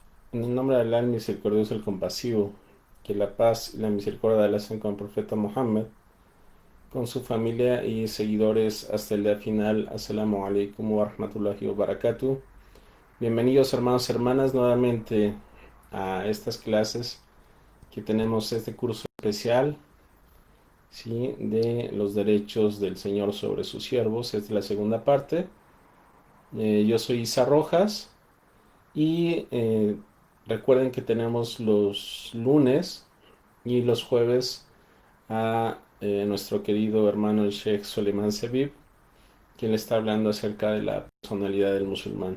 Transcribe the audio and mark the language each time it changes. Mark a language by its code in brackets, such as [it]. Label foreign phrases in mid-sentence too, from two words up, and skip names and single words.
[es] En el nombre de Allah, el misericordioso, el compasivo, que la paz y la misericordia de Allah sean con el profeta Muhammad, con su familia y seguidores hasta el día final. [ar] السلام عليكم ورحمة الله وبركاته. [es] Bienvenidos hermanos y hermanas nuevamente a estas clases que tenemos este curso especial, ¿sí?, de los derechos del Señor sobre sus siervos. Esta es la segunda parte. Yo soy Isa Rojas y recuerden que tenemos los lunes y los jueves a nuestro querido hermano el Sheikh Soleiman Sebib, quien le está hablando acerca de la personalidad del musulmán.